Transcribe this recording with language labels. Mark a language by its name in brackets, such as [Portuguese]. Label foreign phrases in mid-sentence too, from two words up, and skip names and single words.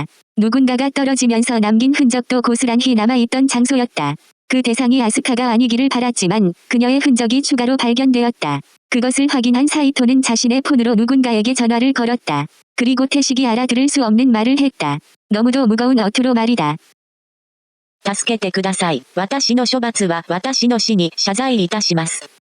[Korean] 누군가가 떨어지면서 남긴 흔적도 고스란히 남아있던 장소였다. 그 대상이 아스카가 아니기를 바랐지만 그녀의 흔적이 추가로 발견되었다. 그것을 확인한 사이토는 자신의 폰으로 누군가에게 전화를 걸었다. 그리고 태식이 알아들을 수 없는 말을 했다. 너무도 무거운 어투로 말이다. [Japanese] 助けてください。私の処罰は私の死に謝罪いたします。